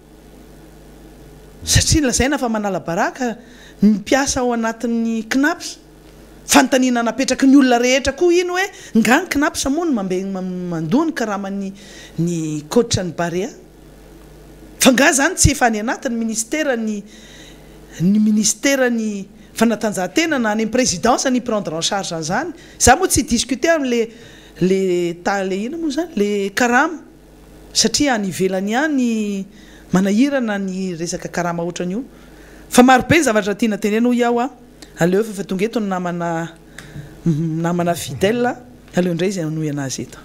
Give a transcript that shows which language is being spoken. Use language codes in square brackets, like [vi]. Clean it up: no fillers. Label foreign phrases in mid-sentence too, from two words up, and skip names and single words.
[mg] satria lazaina fa manala baraka ny mpiasa ao anatin'ny CNAPS fantanina napetraka ny olona rehetra koa iny hoe nga ny CNAPS moa mandony karaman'ny coach ny Barea fa nga zany tsy efa any anatin'ny ministère ny fanatanjahantena na any présidence ny [fr] prendre en charge [mg] zany za moa tsy discuter am'le ina moa zany le karama satria any ivelany any manahirana ny resaka karama ohatran'io fa maro be zavatra tiana teneno iaho aleo fa tonga eto ny namana fidèle aleo indray zay noy anazy eto